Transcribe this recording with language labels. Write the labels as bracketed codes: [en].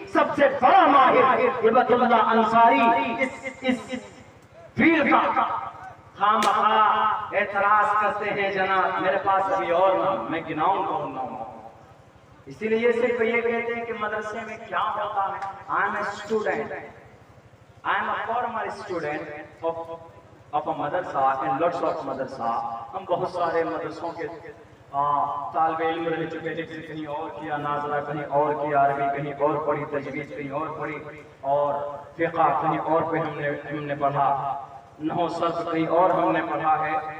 [ur] سب سے بڑا ماہر ہبت اللہ انصاری اس فیلڈ کا. خامخواہ اعتراض کرتے ہیں جناب، میرے پاس ابھی اور نام میں گناؤں گا. اسی لیے صرف یہ کہتے ہیں کہ مدرسے میں کیا ہوتا ہے. [en] I am a student. I am a former student of a madrasa and lots of madrasa. [ur] ہم بہت سارے مدرسوں کے طالب علم رہ چکے ہیں. کہیں اور کیا ناظرہ، کہیں اور کیا عربی، کہیں اور پڑھی تجوید، کہیں اور پڑھی، اور فقہ کہیں اور پہ ہم نے پڑھا، نحو صرف کہیں اور ہم نے پڑھا ہے.